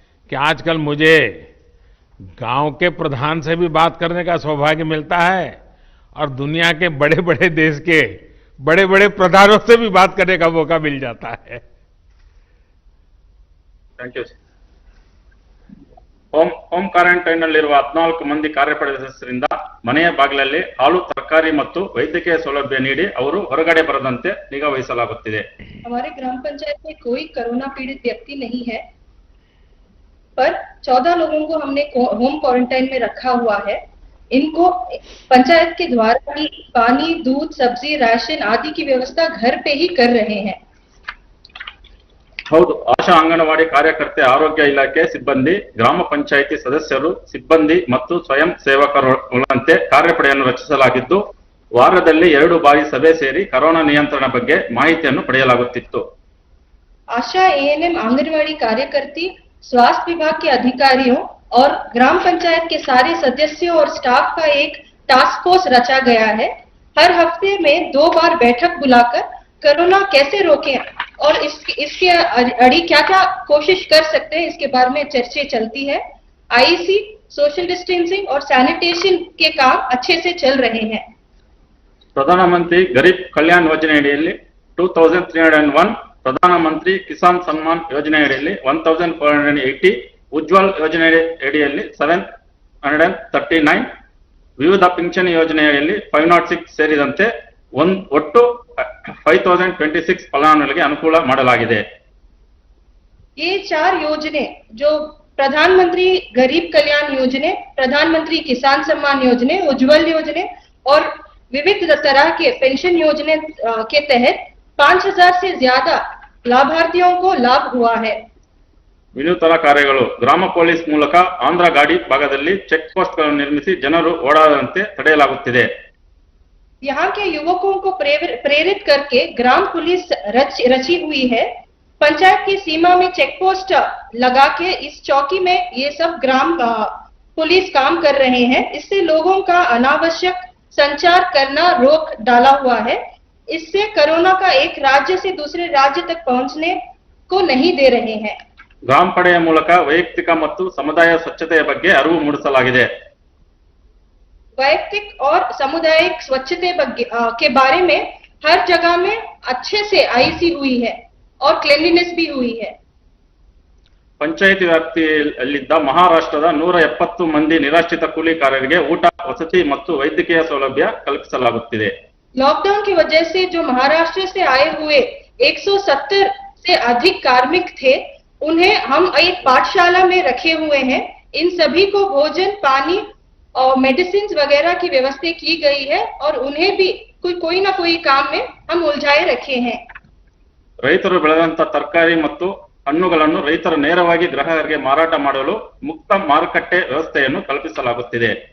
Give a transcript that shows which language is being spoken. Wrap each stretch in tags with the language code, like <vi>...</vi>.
<hi>कि आजकल मुझे गांव के प्रधान से भी बात करने का सौभाग्य मिलता है और दुनिया के बड़े-बड़े देश के बड़े-बड़े प्रधानों से भी बात करने का मौका मिल जाता है। Thank you.</hi> <kn>ಹೋಮ್ ಕ್ವಾರಂಟೈನ್ನಲ್ಲಿರುವ 14 ಮಂದಿ ಕಾರ್ಯಪಡೆ ಸದಸ್ಯರಿಂದ ಮನೆಯ ಬಾಗಿಲಲ್ಲಿ ಹಾಲು, ತರಕಾರಿ ಮತ್ತು ವೈದ್ಯಕೀಯ ಸೌಲಭ್ಯ ನೀಡಿ ಅವರು ಹೊರಗಡೆ ಬರದಂತೆ ನಿಗಾ ವಹಿಸಲಾಗುತ್ತಿದೆ।</kn> <hi>हमारे ग्राम पंचायत में कोई कोरोना पीड़ित व्यक्ति नहीं है, पर 14 लोगों को हमने होम क्वारंटाइन में रखा हुआ है। इनको पंचायत के द्वारा ही पानी, दूध, सब्जी, राशन आदि की व्यवस्था घर पे ही कर रहे हैं।</hi> <kn>ಹೌದು, ಆಶಾ ಅಂಗನವಾಡಿ ಕಾರ್ಯಕರ್ತೆ, ಆರೋಗ್ಯ ಇಲಾಖೆ ಸಿಬ್ಬಂದಿ, ಗ್ರಾಮ ಪಂಚಾಯಿತಿ ಸದಸ್ಯರು, ಸಿಬ್ಬಂದಿ ಮತ್ತು ಸ್ವಯಂ ಸೇವಕರುಗಳಂತೆ ಕಾರ್ಯಪಡೆಯನ್ನು ರಚಿಸಲಾಗಿದ್ದು, ವಾರದಲ್ಲಿ 2 ಬಾರಿ ಸಭೆ ಸೇರಿ ಕೊರೋನಾ ನಿಯಂತ್ರಣ ಬಗ್ಗೆ ಮಾಹಿತಿಯನ್ನು ಪಡೆಯಲಾಗುತ್ತಿತ್ತು।</kn> <hi>आशा, एएनएम, आंगनवाड़ी कार्यकर्ती, स्वास्थ्य विभाग के अधिकारियों और ग्राम पंचायत के सारे सदस्यों और स्टाफ का एक टास्क फोर्स रचा गया है। हर हफ्ते में 2 बार बैठक बुलाकर कोरोना कैसे रोकें और इसके अड़ी क्या-क्या कोशिश कर सकते हैं, इसके बारे में चर्चा चलती है। आईसी, सोशल डिस्टेंसिंग और सैनिटेशन के काम अच्छे से चल रहे हैं।</hi> <kn>ಪ್ರಧಾನಮಂತ್ರಿ ಗರೀಬ್ ಕಲ್ಯಾಣ್ ಯೋಜನೆಯಡಿಯಲ್ಲಿ 2301, ಪ್ರಧಾನಮಂತ್ರಿ ಕಿಸಾನ್ ಸನ್ಮಾನ್ ಯೋಜನೆಯಡಿಯಲ್ಲಿ 1480, ಉಜ್ವಲ್ ಯೋಜನೆಯಡಿಯಲ್ಲಿ 739, ವಿವಿಧ ಪಿಂಚಣಿ ಯೋಜನೆಯಲ್ಲಿ 506 ಸೇರಿದಂತೆ ಒಟ್ಟು 5026 ಫಲಾನುಭವಿಗಳಿಗೆ ಅನುಕೂಲ ಮಾಡಲಾಗಿದೆ।</kn> <hi>ये 4 योजने जो प्रधानमंत्री गरीब कल्याण योजने, प्रधानमंत्री किसान सम्मान योजने, उज्जवल योजने और विविध तरह के पेंशन योजने के तहत 5000 से ज्यादा लाभार्थियों को लाभ हुआ है।</hi> <kn>ವಿನೂತನ ಕಾರ್ಯಗಳು, ಗ್ರಾಮ ಪೊಲೀಸ್ ಮೂಲಕ ಆಂಧ್ರ ಗಾಡಿ ಭಾಗದಲ್ಲಿ ಚೆಕ್ ಪೋಸ್ಟ್ ಗಳನ್ನು ನಿರ್ಮಿಸಿ ಜನರು ಓಡಾಡದಂತೆ ತಡೆಯಲಾಗುತ್ತಿದೆ।</kn> <hi>यहाँ के युवकों को प्रेरित करके ग्राम पुलिस रची हुई है। पंचायत की सीमा में चेक पोस्ट लगा के इस चौकी में ये सब ग्राम पुलिस काम कर रहे हैं। इससे लोगों का अनावश्यक संचार करना रोक डाला हुआ है। इससे कोरोना का एक राज्य से दूसरे राज्य तक पहुंचने को नहीं दे रहे हैं।</hi> <kn>ಗ್ರಾಮ ಪಡೆಯ ಮೂಲಕ ವೈಯಕ್ತಿಕ ಮತ್ತು ಸಮುದಾಯ ಸ್ವಚ್ಛತೆಯ ಬಗ್ಗೆ ಅರಿವು ಮೂಡಿಸಲಾಗಿದೆ।</kn> <hi>वैयक्तिक और सामुदायिक स्वच्छता के बारे में हर जगह में अच्छे से आईसी हुई है और क्लीनलीनेस भी हुई है।</hi> <kn>ಪಂಚಾಯಿತಿ ವ್ಯಾಪ್ತಿಯಲ್ಲಿದ್ದ ಮಹಾರಾಷ್ಟ್ರದ 170 ಮಂದಿ ನಿರಾಶ್ರಿತ ಕೂಲಿಕಾರರಿಗೆ ಊಟ, ವಸತಿ ಮತ್ತು ವೈದ್ಯಕೀಯ ಸೌಲಭ್ಯ ಕಲ್ಪಿಸಲಾಗುತ್ತಿದೆ।</kn> <hi>लॉकडाउन की वजह से जो महाराष्ट्र से आए हुए 170 से अधिक कार्मिक थे, उन्हें हम एक पाठशाला में रखे हुए हैं। इन सभी को भोजन, पानी और मेडिसिन वगैरह की व्यवस्था की गई है और उन्हें भी कोई ना कोई काम में हम उलझाए रखे हैं।</hi> <kn>ರೈತರು ಬೆಳೆದಂತ ತರಕಾರಿ ಮತ್ತು ಹಣ್ಣುಗಳನ್ನು ರೈತರು ನೇರವಾಗಿ ಗ್ರಾಹಕರಿಗೆ ಮಾರಾಟ ಮಾಡಲು ಮುಕ್ತ ಮಾರುಕಟ್ಟೆ ವ್ಯವಸ್ಥೆಯನ್ನು ಕಲ್ಪಿಸಲಾಗುತ್ತಿದೆ।</kn>